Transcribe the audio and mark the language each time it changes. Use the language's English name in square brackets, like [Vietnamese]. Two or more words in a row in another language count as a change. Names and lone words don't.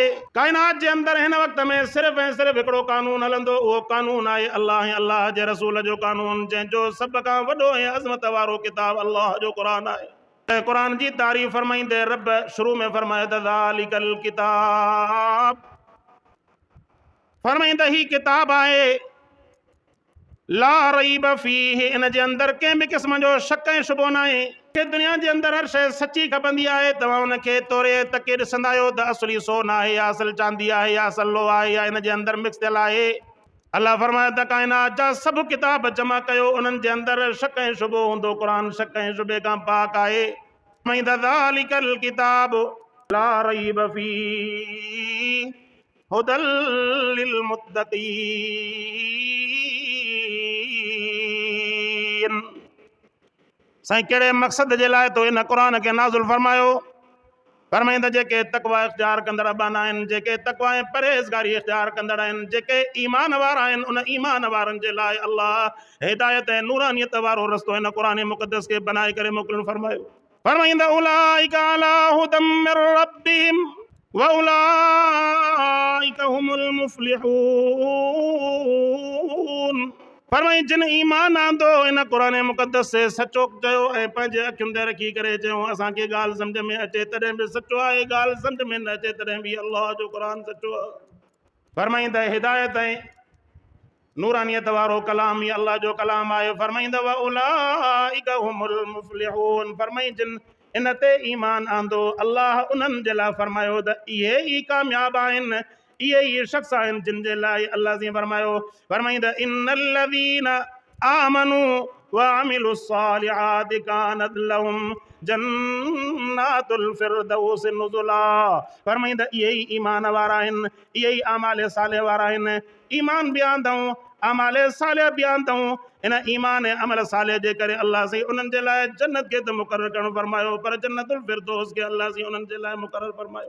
[Sindhi] काइनात जे अंदरि हिन वक़्त में सिर्फ़ु ऐं सिर्फ़ु हिकिड़ो कानून हलंदो, उहो कानून आहे अल्लाह ऐं अल्लाह जे रसूल जो कानून, जंहिंजो सभ खां वॾो ऐं अज़मत वारो किताब अल्लाह जो क़ुरान आहे। क़ुरान जी तारीफ़ फरमाईंदे रब शुरू में फरमायो त [Arabic] ذلك الكتاب, [Sindhi] फरमाईंदा ही किताब आहे [Arabic] لا ريب فيه, [Sindhi] इन जे अंदरि कंहिं बि क़िस्म जो शक ऐं शुबो न आहे। कि दुनिया जे अंदरि हर शइ सची खपंदी आहे, तव्हां उनखे तोरे तके ॾिसंदा आहियो त असली सोन आहे या असल चांदी आहे या असल लोह आहे या इन जे अंदरि मिक्स थियल आहे। अल्लाह फरमाए त काइनात जा सभु किताब जमा कयो, उन्हनि जे अंदरि शक ऐं शुबो हूंदो, क़ुरान शक ऐं शुबे खां पाक आहे। [Arabic] ذلك الكتاب لا ريب فيه هدى للمتقين. [Sindhi] साईं कहिड़े मक़सद जे लाइ तो इन क़ुरान खे नाज़िल फरमायो? फरमाईंदा जेके तक़वा इख्तियार कंदड़ अबाना आहिनि, जेके तक़वा ऐं परहेज़गारी इख्तियार कंदड़ आहिनि, जेके ईमान वारा आहिनि, उन ईमान वारनि जे लाइ अल्लाह हिदायत ऐं नूरानियत वारो रस्तो इन क़ुरान मुक़द्दस खे बनाए करे मोकिलणु फरमायो। [Arabic] फरमाईंदा أولئك على هدى من ربهم وأولئك هم المفلحون. [Sindhi] फरमाई जिन ईमान आंदो इन क़ुरान मुक़द्दस से सचो चयो ऐं पंहिंजे अखियुनि ते रखी करे चयो असांखे ॻाल्हि सम्झ में अचे तॾहिं बि सचो आहे, ॻाल्हि सम्झ में न अचे तॾहिं बि अल्लाह जो क़ुरान सचो आहे। फरमाईंदा हिदायत ऐं नूरानियत वारो कलाम ई अल्लाह जो कलाम आहे। [Arabic] फरमाईंदा وأولئك هم المفلحون, [Sindhi] फरमाई जिन इन ते ईमान आंदो अल्लाह उन्हनि जे लाइ फरमायो त इहे ई कामयाब आहिनि, इहे ई शख़्स आहिनि जिन जे लाइ अल्लाह जी फरमायो। [Arabic] फरमाईंदा إن الذين آمنوا وعملوا الصالحات كانت لهم جنات الفردوس نزلا. [Sindhi] फरमाईंदा इहे ई ईमान वारा आहिनि, इहे ई आमाले साले वारा आहिनि। ईमान बि आंदऊं, आमाले साले बि आंदऊं। इन ईमान ऐं अमल साले जे करे अल्लाह से उन्हनि जे लाइ जन्नत खे त मुक़ररु करणु फरमायो, पर जन्नतुल फिरदौस खे अल्लाह से उन्हनि जे लाइ मुक़ररु फरमायो।